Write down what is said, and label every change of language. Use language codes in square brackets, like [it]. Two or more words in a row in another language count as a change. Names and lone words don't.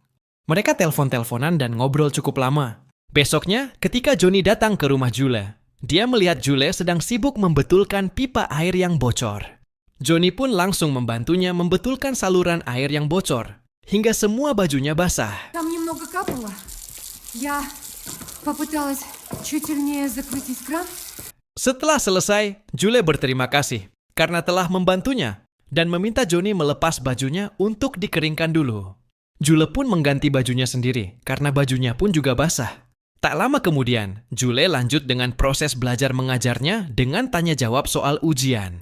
[id] Mereka telepon-teleponan dan ngobrol cukup lama. Besoknya, ketika Johnny datang ke rumah Julie, dia melihat Julie sedang sibuk membetulkan pipa air yang bocor. Johnny pun langsung membantunya membetulkan saluran air yang bocor, hingga semua bajunya basah. [ru] Там немного капало. Я попыталась чуть сильнее закрутить кран. [id] Setelah selesai, Julie berterima kasih karena telah membantunya dan meminta Johnny melepas bajunya untuk dikeringkan dulu. Julie pun mengganti bajunya sendiri karena bajunya pun juga basah. Tak lama kemudian, Julie lanjut dengan proses belajar mengajarnya dengan tanya jawab soal ujian.